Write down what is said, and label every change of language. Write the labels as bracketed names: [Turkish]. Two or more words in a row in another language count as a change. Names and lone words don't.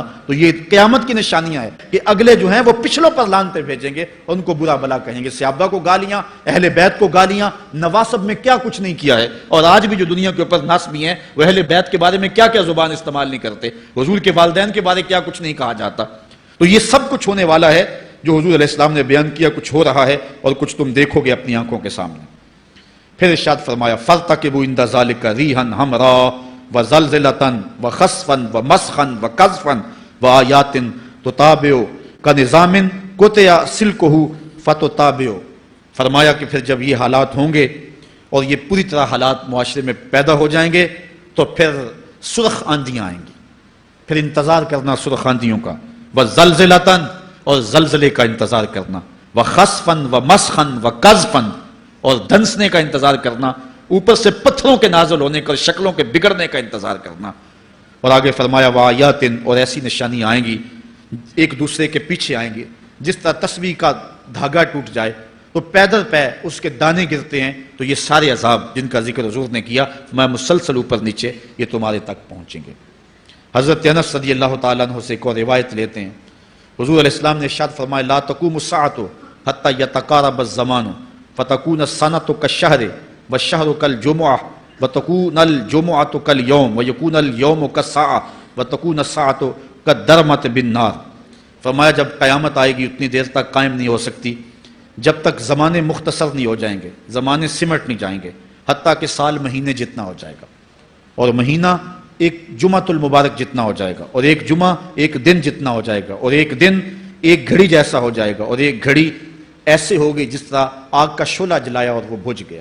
[Urdu] تو یہ قیامت کی نشانیاں ہیں کہ اگلے جو ہیں وہ پچھلوں پر لعنتیں بھیجیں گے، ان کو برا بلا کہیں گے، صحابہ کو گالیاں، اہل بیت کو گالیاں، نواسب میں کیا کچھ نہیں کیا ہے۔ اور آج بھی جو دنیا کے اوپر ناسبی ہیں وہ اہل بیت کے بارے میں کیا کیا زبان استعمال نہیں کرتے، حضور کے والدین کے بارے کیا کچھ نہیں کہا جاتا۔ تو یہ سب کچھ ہونے والا ہے جو حضور [Arabic] علیہ السلام [Urdu] نے بیان کیا، کچھ ہو رہا ہے اور کچھ تم دیکھو گے اپنی آنکھوں کے سامنے۔ پھر ارشاد فرمایا [Arabic] فَارْتَقِبُوا عِنْدَ ذَلِكَ رِيحًا حَمْرَاءَ وَزَلْزَلَةً وَخَسْفًا وَمَسْخًا وَقَذْفًا وَآيَاتٍ تُتَابِعُ كَنِظَامٍ قُطِعَ سِلْكُهُ فَتُتَابِعُ۔ [Urdu] فرمایا کہ پھر جب یہ حالات ہوں گے اور یہ پوری طرح حالات معاشرے میں پیدا ہو جائیں گے تو پھر سرخ آندیاں آئیں گی، پھر انتظار کرنا سرخ آندیوں کا، وَزَلْزَلَةً اور زلزلے کا انتظار کرنا، [Arabic] وَخَسْفًا وَمَسْخًا وَقَذْفًا [Urdu] اور دھنسنے کا انتظار کرنا، اوپر سے پتھروں کے نازل ہونے کا، شکلوں کے بگڑنے کا انتظار کرنا۔ اور آگے فرمایا وآیاتن، اور ایسی نشانیاں آئیں گی ایک دوسرے کے پیچھے آئیں گی، جس طرح تسبیح کا دھاگا ٹوٹ جائے تو پیدل پہ اس کے دانے گرتے ہیں، تو یہ سارے عذاب جن کا ذکر حضور نے کیا میں مسلسل اوپر نیچے یہ تمہارے تک پہنچیں گے۔ [Arabic] حضرت انس رضی اللہ تعالیٰ عنہ [Urdu] سے ایک اور روایت لیتے ہیں، حضور [Arabic] علیہ السلام [Urdu] نے ارشاد فرمایا [Arabic] لا تقوم الساعۃ حتی یتقارب الزمان فتکون السنۃ کالشہر والشہر کالجمعہ وتکون الجمعۃ کالیوم ویکون اليوم کالساعۃ وتکون الساعۃ کالدرمۃ بالنار۔ [Urdu] فرمایا جب قیامت آئے گی اتنی دیر تک قائم نہیں ہو سکتی جب تک زمانے مختصر نہیں ہو جائیں گے، زمانے سمٹ نہیں جائیں گے، حتیٰ کہ سال مہینے جتنا ہو جائے گا، اور مہینہ ایک جمعۃ المبارک جتنا ہو جائے گا، اور ایک جمعہ ایک دن جتنا ہو جائے گا، اور ایک دن ایک گھڑی جیسا ہو جائے گا، اور ایک گھڑی ایسے ہوگی جس طرح آگ کا شعلہ جلایا اور وہ بجھ گیا۔